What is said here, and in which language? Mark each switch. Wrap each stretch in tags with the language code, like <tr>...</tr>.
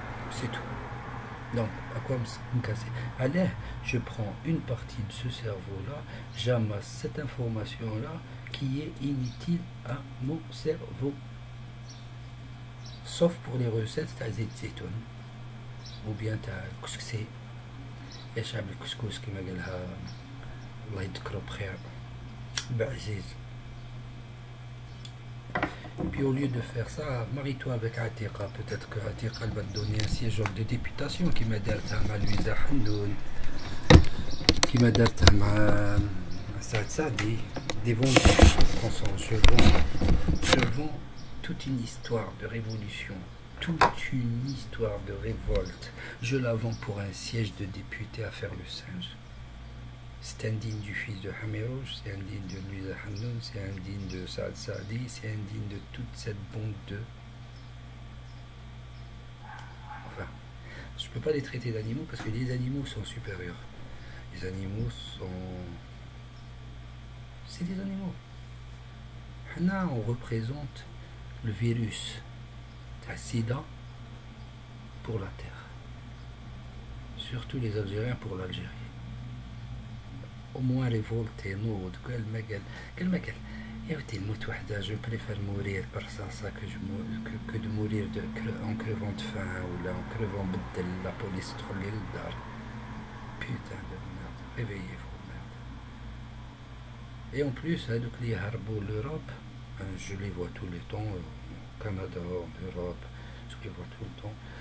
<fr>C'est tout. Donc, à quoi me casser? Allez, je prends une partie de ce cerveau-là, j'amasse cette information-là qui est inutile à mon cerveau. Sauf pour les recettes, t'as zit zaytoun. Ou bien t'as couscoussé.</fr> <ar>يا شعب الكسكس كما قالها الله يذكره بخير بعزيز.</ar> <fr>Puis au lieu de faire ça, marie-toi avec Atiqa. Peut-être que Atiqa va te donner un siège de députation qui m'a</fr> <ar>درتها</ar> <fr>مع Louisa Hannoun, qui m'a درتها مع Saad Saadi. Des vendeurs. Je vends toute une histoire de révolution, toute une histoire de révolte. Je la vends pour un siège de député à faire le singe. C'est indigne du fils de Hamirouche, c'est indigne de Louisa Hannoun, c'est indigne de Saad Saadi, c'est indigne de toute cette bande de... Enfin, je ne peux pas les traiter d'animaux parce que les animaux sont supérieurs. Les animaux sont... C'est des animaux. Là, on représente le virus de SIDA pour la Terre. Surtout les Algériens pour l'Algérie. Au moins révolté,</fr> <ar>نوض قال ما قال يا ودي الموت وحده.</ar> <fr>Je préfère mourir par ça que de mourir en crevant de faim ou là, en crevant</fr> <ar>بدل</ar> <fr>la police</fr> <ar>تخلي للدار.</ar> <fr>Putain de merde, réveillez-vous merde. Et en plus,</fr> <ar>هذوك اللي يهربوا</ar> <fr>l'Europe, je les vois tout le temps au Canada, en Europe, je les vois tout le temps.</fr>